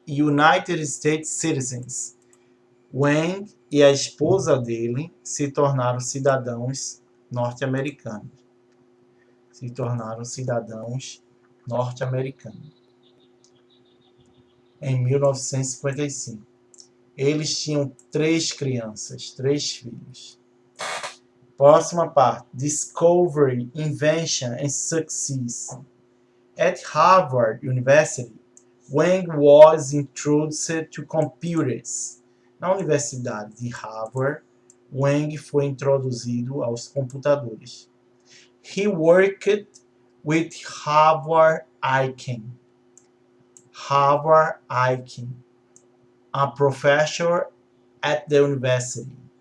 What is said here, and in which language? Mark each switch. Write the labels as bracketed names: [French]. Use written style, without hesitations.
[English] United States citizens. [Portuguese] Wang e a esposa dele se tornaram cidadãos norte-americanos. Se tornaram cidadãos norte-americanos em 1955. Eles tinham 3 crianças, 3 filhos. Próxima parte. [English] Discovery, Invention and Success. At Harvard University, Wang was introduced to computers. [Portuguese] Na Universidade de Harvard, Wang foi introduzido aos computadores. [English] He worked with Harvard Aiken. Harvard Aiken, a professor at the university.